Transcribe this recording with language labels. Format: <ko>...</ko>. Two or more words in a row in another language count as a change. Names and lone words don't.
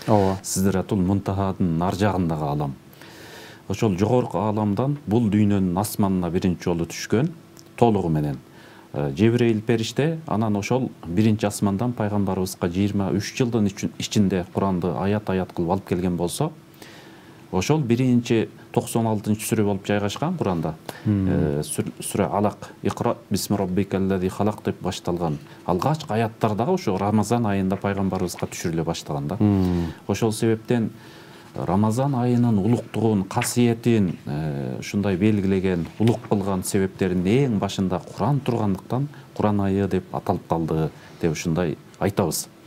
<ky>Сидратул Мунтахадын ар жагындагы аалам. Ошол жогорку ааламдан бул дүйнөнүн асманына биринчи жолу түшкөн толугу менен Жебрейил периште, анан ошол биринчи асмандан пайгамбарыбызга 23 жылдын ичинде Куранды аят-аят кылып алып келген болсо, ошол биринчи 96-сүрө болуп жайгашкан Куранда. Сүрө Алак,</ky> <ar>اقرأ باسم ربك الذي خلق деп башталган.</ar> <ky>Алгачкы аяттар дагы ошо Рамазан айында пайгамбарыбызга түшүрүлө баштаган да. Ошол себептен Рамазан айынын улуктугун, касиетин ушундай белгилеген, улук кылган себептеринин эң башында Куран тургандыктан Куран айы деп аталып калды деп ушундай айтабыз.</ky>